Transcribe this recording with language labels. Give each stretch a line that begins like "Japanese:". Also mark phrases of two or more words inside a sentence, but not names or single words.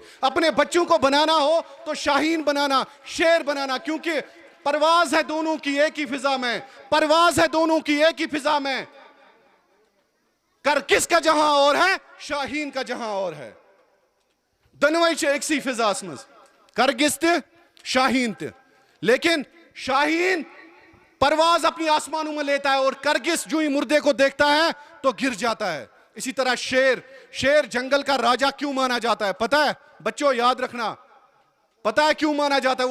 Hindi: अपने बच्चों को बनाना हो तो शाहीन बनाना, शेर बनाना, क्योंकि परवाज है दोनों की एक ही फिजा में, परवाज है दोनों की एक ही फिजा में। कर किसका जहां और है, शाहीन का जहां और है। दोनों एक सी
Kashmiri: फिजास मज करगिस त शाहीन त,
Hindi: लेकिन शाहीन परवाज अपनी आसमानों में लेता है और करगिस जो ही मुर्दे को देखता है तो गिर जाता है। इसी तरह शेर जंगल का राजा क्यों माना जाता है पता है बच्चों, याद रखना, पता है क्यों माना जाता है?